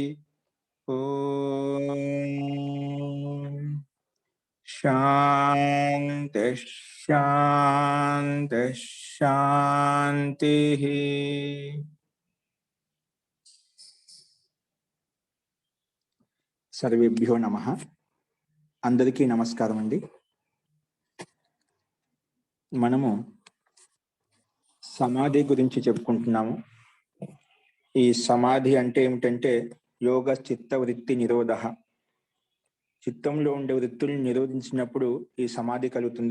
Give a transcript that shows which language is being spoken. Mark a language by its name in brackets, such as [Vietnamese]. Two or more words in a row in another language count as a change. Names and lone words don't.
[Sanskrit] ओम शांति शांति शांति। सर्वेभ्यो नमः। [Telugu] అందరికీ నమస్కారం అండీ। మనము సమాధి గురించి చెప్పుకుంటున్నాము। ఈ సమాధి అంటే ఏమిటంటే [Sanskrit] యోగ చిత్త వృత్తి నిరోధః। [Telugu] చిత్తంలో ఉండే వృత్తుల్ని నిరోధించినప్పుడు ఈ సమాధి కలుగుతుంది।